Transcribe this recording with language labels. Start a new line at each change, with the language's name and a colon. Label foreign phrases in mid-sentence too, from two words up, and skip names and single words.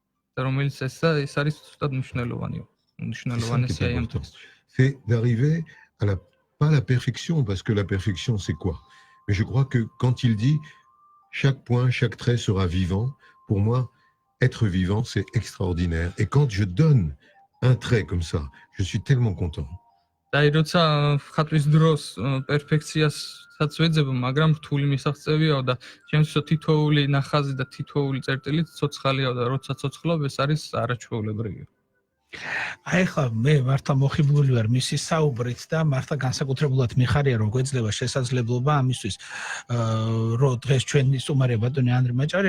French: C'est d'arriver à pas la perfection, parce que la perfection, c'est quoi? Mais je crois que quand il dit chaque point, chaque trait sera vivant, pour moi, être vivant, c'est extraordinaire. Et quand je donne un trait comme ça, je suis tellement content.
Georgian: მაგრამ რთული მისაღწევია და ჩემს თითოეული ნახაზი და თითოეული წერტილი ცოცხალია და როცა ცოცხლობ ეს არის არაჩვეულებრივი. აი ხა მე მართლა მოხიბლული ვარ მისი საუბრით და მართლა განსაკუთრებულად მიხარია რომ გვეძლება შესაძლებლობა ამისთვის რომ დღეს ჩვენი სტუმარია ბატონი ანდრე მაჭარიანი